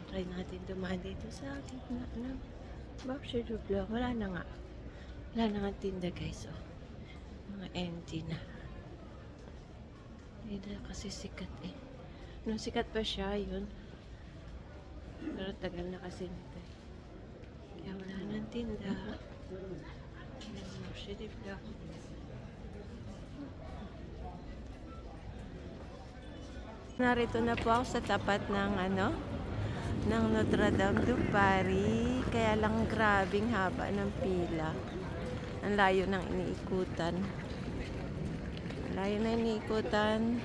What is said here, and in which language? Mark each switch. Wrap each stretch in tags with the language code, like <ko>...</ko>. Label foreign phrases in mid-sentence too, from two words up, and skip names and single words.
<tl>Try natin dumaan dito sa gitna ng Marché des Fleurs. Wala na nga. Wala na nga tinda guys. Oh. Mga empty na. Hindi na kasi sikat eh. Nung sikat pa siya, yun. Pero tagal na kasi nito. Kaya wala nang tinda. Marché des Fleurs. Narito na po ako sa tapat ng ng Notre Dame de Paris. Kaya lang grabing haba ng pila. Ang layo ng iniikutan. Ang layo na iniikutan.</tl>